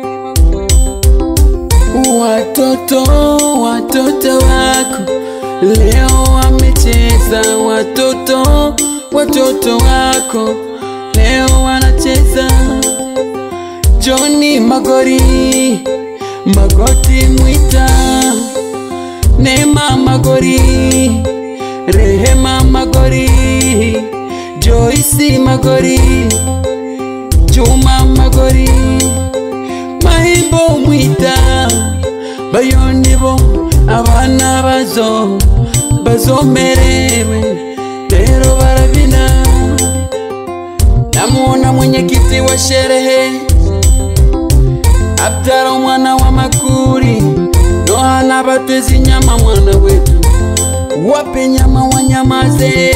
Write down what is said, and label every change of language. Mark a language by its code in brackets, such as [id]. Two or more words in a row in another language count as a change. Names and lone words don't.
[sw] Watoto wako Leo wamecheza Watoto wako Leo wanacheza Johnny Magori Magoti Mwita Nema Magori Rehema Magori Joyce Magori Juma Magori Mahimbo Mwita Bayonibo [kuj] Abana bazomerewe rero baravina. [sw] Namuona mwenyekiti wa sherehe Abdara mwana wa Makuri, Nohana batezi nyama mwana wetu, wape nyama wanyamaze.